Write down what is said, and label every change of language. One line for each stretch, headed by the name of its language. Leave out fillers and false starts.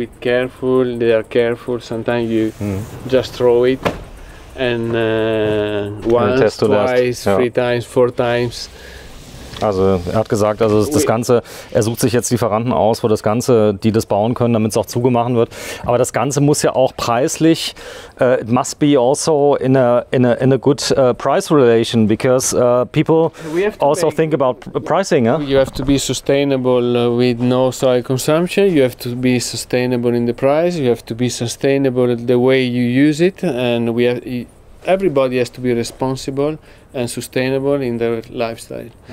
English: With careful, they are careful. Sometimes you just throw it, and once, twice,
German: ja.
English: 3 times, 4 times.
German: Also er hat gesagt, also das Ganze, er sucht sich jetzt Lieferanten aus, wo das Ganze, die das bauen können, damit es auch zugemacht wird. Aber das Ganze muss ja auch preislich,
English: it must be also in a good price relation, because people also think about pricing. You have to be sustainable with no soil consumption. You have to be sustainable in the price. You have to be sustainable the way you use it, and everybody has to be responsible and sustainable in their lifestyle.